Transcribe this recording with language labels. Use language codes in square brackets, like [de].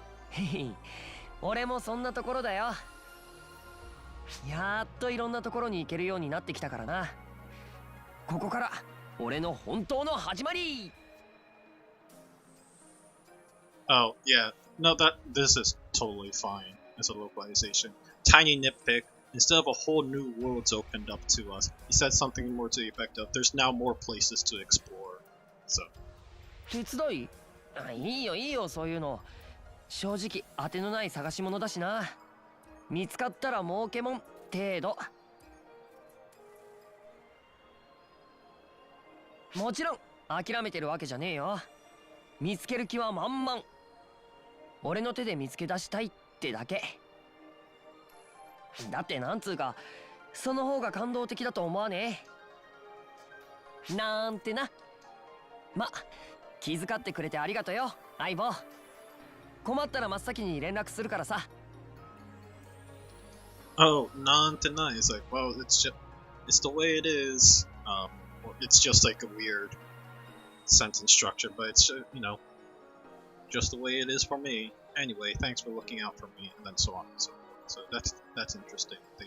[ja] へへ、俺もそんなところだよ。やっといろんなところに行けるようになってきたからな。ここから俺の本当の始まり。 [en] Oh, yeah. No, this is totally fine as a localization. Tiny nitpick. Instead of a whole new world's opened up to us, he said something more to the effect of, there's now more places to explore. So. [ja] 手伝い？いいよいいよ、そういうの。正直当てのない探し物だしな。見つかったら儲けもん程度。もちろん諦めてるわけじゃねえよ。見つける気は満々。俺の手で見つけ出したいってだけ。だってなんつうか、その方が感動的だと思わねえ。なんてな。ま、気遣ってくれてありがとよ、相棒。困ったら真っ先に連絡するからさ。 [en] Oh, nante nice. Like, well, it's the way it is. It's just like a weird sentence structure, but it's just the way it is for me. Anyway, thanks for looking out for me, and then so on and so forth. So that's interesting.